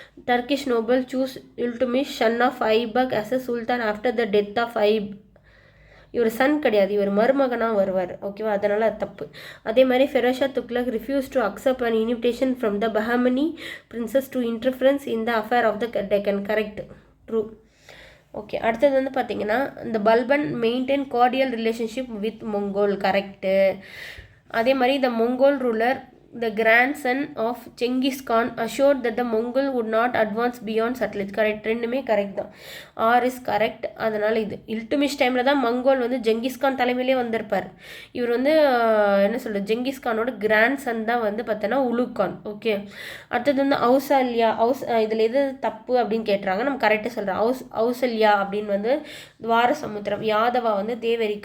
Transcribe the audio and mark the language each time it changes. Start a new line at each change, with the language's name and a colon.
English: Turkish noble choose Iltutmish son of Aibak as a sultan after the death of
Tamil: இவர் Sun கிடையாது, இவர் மருமகனாக வருவார். ஓகேவா, அதனால் அது தப்பு.
English: அதே மாதிரி Pherozeshah Thuglak refuse to accept an invitation from the பஹமனி princess to interference in the affair of the Deccan. Correct, true.
Tamil: Okay, அடுத்தது வந்து பார்த்தீங்கன்னா இந்த பல்பன்
English: maintain cordial relationship with
Tamil: மொங்கோல். கரெக்டு. அதே மாதிரி
English: The Mongol ruler the grandson of Genghis Khan assured that the Mongol would not advance beyond Satluj.
Tamil: Correct, ரெண்டுமே correct தான்.
English: Or is correct.
Tamil: அதனால் இது இல்துமிஷ் டைமில் தான் மங்கோல் வந்து ஜெங்கிஸ்கான் தலைமையிலே வந்திருப்பார். இவர் வந்து என்ன சொல்கிறது, ஜெங்கிஸ்கானோட கிராண்ட்சன் தான் வந்து பார்த்தோன்னா உலுக்கான். ஓகே, அடுத்தது வந்து இதில் எது தப்பு அப்படின்னு கேட்டுறாங்க. நம்ம கரெக்டாக சொல்கிறோம். ஔசல்யா அப்படின்னு வந்து துவார சமுத்திரம். யாதவா வந்து தேவரி.